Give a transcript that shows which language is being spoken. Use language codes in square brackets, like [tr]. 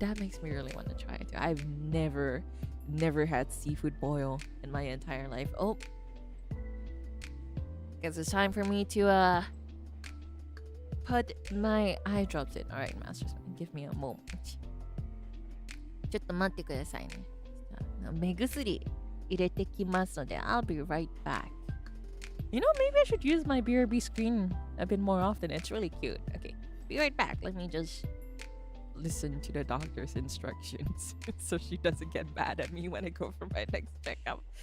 [en] That makes me really want to try it. I've never had seafood boil in my entire life. Oh, guess it's time for me to put my eye drops in. All right, Master, give me a moment. [ja] ちょっと待ってくださいね。目薬入れてきますので [en] I'll be right back. You know, maybe I should use my BRB screen a bit more often. It's really cute. Okay, be right back. Let me just listen to the doctor's instructions so she doesn't get mad at me when I go for my next checkup.